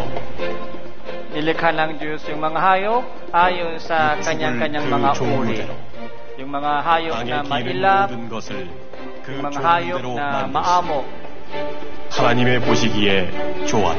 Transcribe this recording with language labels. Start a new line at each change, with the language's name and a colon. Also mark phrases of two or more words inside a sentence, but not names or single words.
Filipino: Nilikha ng Diyos yung mga hayop ayon sa
Korean: 육축을
Filipino: kanyang-kanyang
Korean: 그
Filipino: mga uri.
Korean: 종류대로
Filipino: Yung mga hayop na
Korean: 땅에 기는
Filipino: mailap,
Korean: 모든 것을 그
Filipino: yung mga hayop
Korean: 종류대로
Filipino: na
Korean: 만드시니
Filipino: maamo.
Korean: 하나님의 보시기에 좋았다.